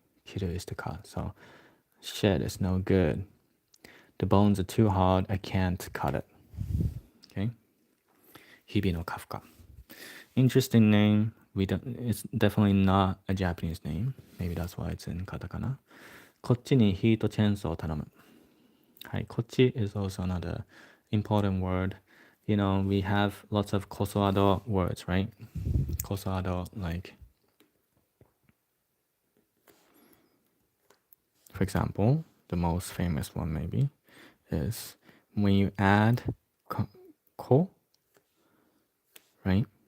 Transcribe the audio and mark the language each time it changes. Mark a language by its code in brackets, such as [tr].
[en] Kiru is to cut. So, shit is no good. The bones are too hard. I can't cut it. Okay. Hibino Kafka. Interesting name. It's definitely not a Japanese name. Maybe that's why it's in katakana. [ja] こっちにヒートチェーンソーを頼む. [en] はい、こっち is also another important word. We have lots of kosoado words, right? Kosoado, like, for example, the most famous one maybe is when you add ko, right?